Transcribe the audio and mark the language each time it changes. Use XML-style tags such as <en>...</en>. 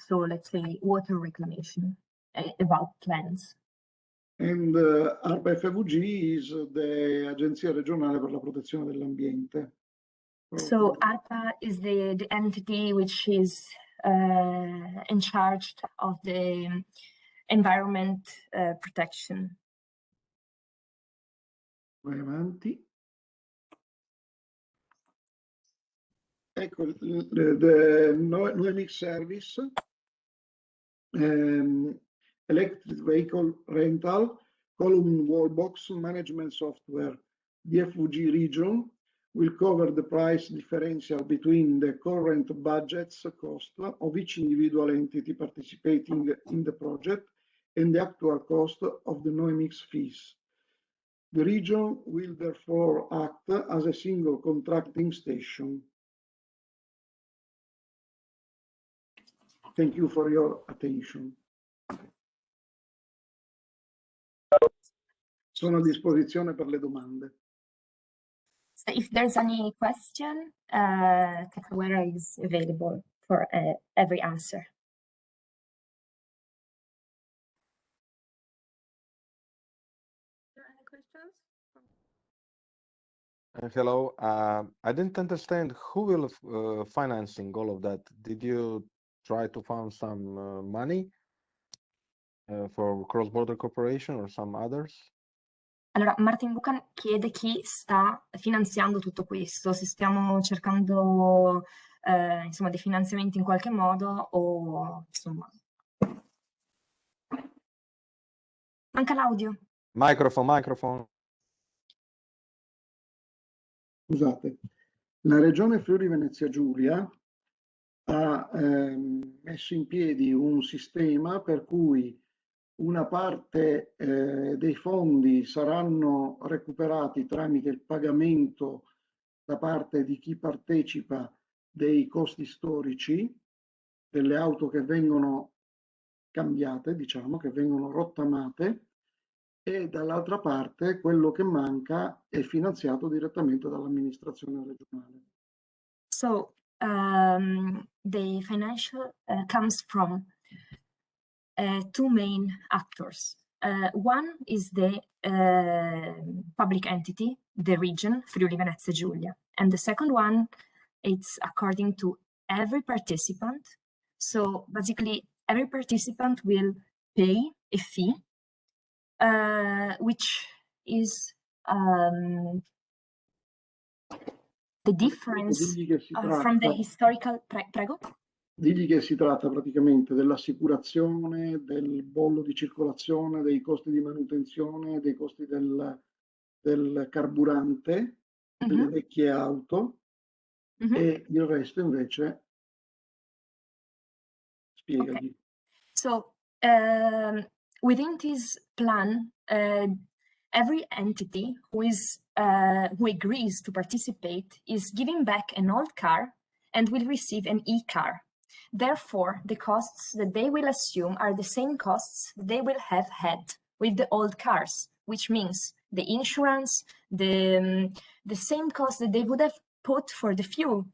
<en>So let's say water reclamation about lands. And ARPA FVG is the Agenzia regionale per la protezione dell'ambiente. So ARPA is the entity which is in charge of the environment protection.</en> <it>Vai avanti. Ecco,</it> <en>the NOEMIC service, electric vehicle rental, column wall box management software. The FVG region will cover the price differential between the current budget's cost of each individual entity participating in the project and the actual cost of the NOEMIC's fees. The region will therefore act as a single contracting station. Thank you for your attention.</en> <it>Sono a disposizione per le domande.</it> <en>So if there's any question, Cacciaguera is available for every answer. Any questions? Hello. I didn't understand who will financing all of that. Did you try to find some money for Crossborder Corporation or some others?</en> <it>Allora, Martin Buchan chiede chi sta finanziando tutto questo, se stiamo cercando insomma dei finanziamenti in qualche modo o insomma. Manca l'audio.</it> <en>Microphone.</en> <it>Scusate, la Regione Friuli Venezia Giulia ha messo in piedi un sistema per cui una parte dei fondi saranno recuperati tramite il pagamento da parte di chi partecipa dei costi storici delle auto che vengono cambiate, diciamo, che vengono rottamate, e dall'altra parte quello che manca è finanziato direttamente dall'amministrazione regionale.</it> <en>So the financial comes from two main actors. One is the public entity, the region, Friuli Venezia Giulia. And the second one, it's according to every participant. So basically, every participant will pay a fee, which is the difference from the historical...</en> <it>Prego? Digli che si tratta praticamente dell'assicurazione, del bollo di circolazione, dei costi di manutenzione, dei costi del carburante, delle vecchie auto, e il resto invece spiegagli.</it> <en>Okay. So within this plan, every entity who agrees to participate is giving back an old car and will receive an e-car. Therefore, the costs that they will assume are the same costs they will have had with the old cars, which means the insurance, the same cost that they would have put for the fuel.</en>